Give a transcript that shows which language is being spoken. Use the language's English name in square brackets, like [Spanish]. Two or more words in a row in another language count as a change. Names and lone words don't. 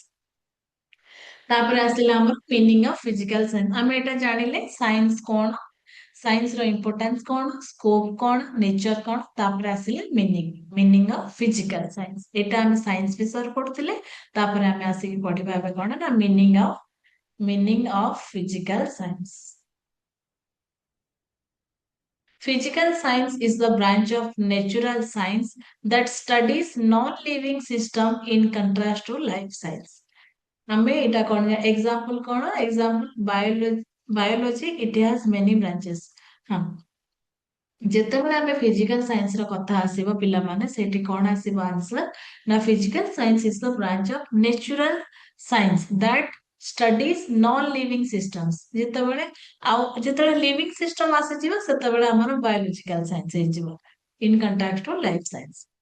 [Odia] ତାପରେ ଆସିଲା ଆମର [English] meaning of physical science [Odia] ଆମେ ଏଇଟା ଜାଣିଲେ ସାଇନ୍ସ କଣ ସାଇନ୍ସ ର ଇମ୍ପୋର୍ଟାନ୍ସ କଣ ସ୍କୋପ କଣ ନେଚର କଣ ତାପରେ ଆସିଲେ [English] meaning of physical science [Odia] ଏଇଟା ଆମେ ସାଇନ୍ସ ବିଷୟରେ ପଢୁଥିଲେ ତାପରେ ଆମେ ଆସିକି ପଢିବା ଏବେ କଣ ନା [English] meaning of physical science. Physical science is the branch of natural science that studies non-living system in contrast to life science. [Odia] ଆମେ ଏଇଟା କଣ [English] ଏକ୍ସାମ୍ପଲ କଣ example biology it has many branches. [Odia] ହଁ ଯେତେବେଳେ ଆମେ [English] physical science [Odia] ର କଥା ଆସିବ ପିଲାମାନେ ସେଠି କଣ ଆସିବ [English] ଆନ୍ସର ନା physical science is the branch of natural science that studies non living systems ଯେତେବେଳେ living system [Odia] ଆସିଯିବ ସେତେବେଳେ ଆମର [English] biological science ହେଇଯିବ in contact to life science.